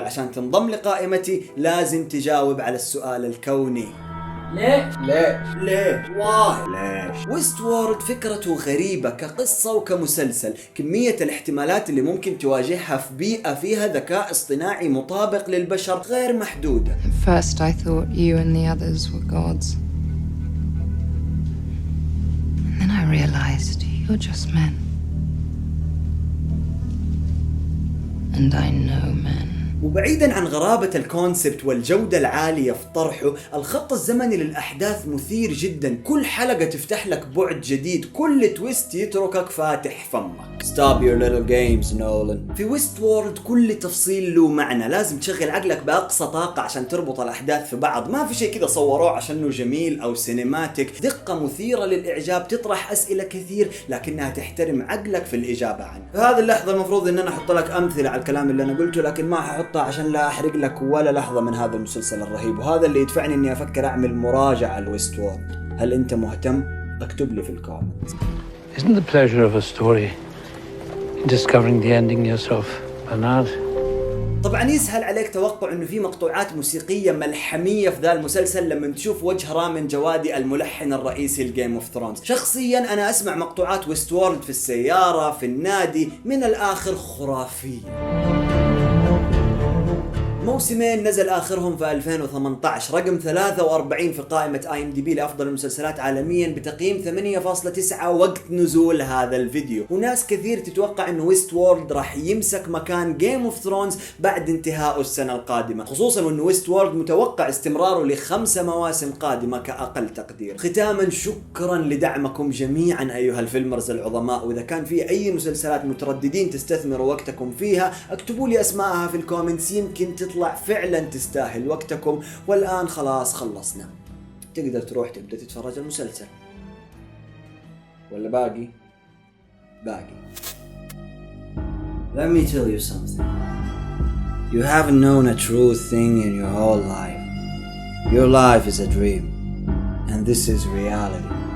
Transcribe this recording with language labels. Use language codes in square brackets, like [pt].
[ar] عشان تنضم لقائمتي لازم تجاوب على السؤال الكوني: ليه؟ واي؟ ليش؟ ويست وورلد فكرته غريبة كقصة وكمسلسل. كمية الاحتمالات اللي ممكن تواجهها في بيئة فيها ذكاء اصطناعي مطابق للبشر غير محدودة. [en] At first I thought you and the others were gods. And then I realized you're just men. And I know men. [ar] وبعيدا عن غرابة الكونسبت والجودة العالية في طرحه، الخط الزمني للأحداث مثير جدا. كل حلقة تفتح لك بعد جديد، كل تويست يتركك فاتح فمك. [en] Stop your little games Nolan. [ar] في ويست وورلد كل تفصيل له معنى، لازم تشغل عقلك بأقصى طاقة عشان تربط الأحداث في بعض. ما في شيء كذا صوروه عشانه جميل أو سينماتيك. دقة مثيرة للإعجاب، تطرح أسئلة كثير لكنها تحترم عقلك في الإجابة عنه. في هذه اللحظة المفروض إن أنا أحط لك أمثلة على الكلام اللي أنا قلته، لكن ما ححطها عشان لا أحرق لك ولا لحظة من هذا المسلسل الرهيب. وهذا اللي يدفعني إني أفكر أعمل مراجعة لويست وورلد. هل أنت مهتم؟ اكتب لي في الكومنت. [en] Isn't the pleasure of a story in discovering the ending yourself, Bernard? [ar] طب طبعا يسهل عليك توقع انه في مقطوعات موسيقية ملحمية في ذا المسلسل لما تشوف وجه رامين جوادي الملحن الرئيسي لجيم اوف ثرونز. شخصيا انا اسمع مقطوعات ويست وورلد في السيارة، في النادي، من الاخر خرافية. موسمين نزل آخرهم في 2018، رقم 43 في قائمة IMDb لأفضل المسلسلات عالميا بتقييم 8.9 وقت نزول هذا الفيديو. وناس كثير تتوقع انه ويست وورلد راح يمسك مكان جيم اوف ثرونز بعد انتهاء السنة القادمة، خصوصا وانه ويست وورلد متوقع استمراره ل5 مواسم قادمة كأقل تقدير. ختاما شكرا لدعمكم جميعا أيها الفيلمرز العظماء، وإذا كان في أي مسلسلات مترددين تستثمروا وقتكم فيها اكتبوا لي أسماءها في الكومنتس، يمكن تطلع فعلا تستاهل وقتكم. والآن خلاص خلصنا، تقدر تروح تبدأ تتفرج المسلسل، ولا باقي؟ [en] Let me tell you something. You haven't known a true thing in your whole life. Your life is a dream, and this is reality.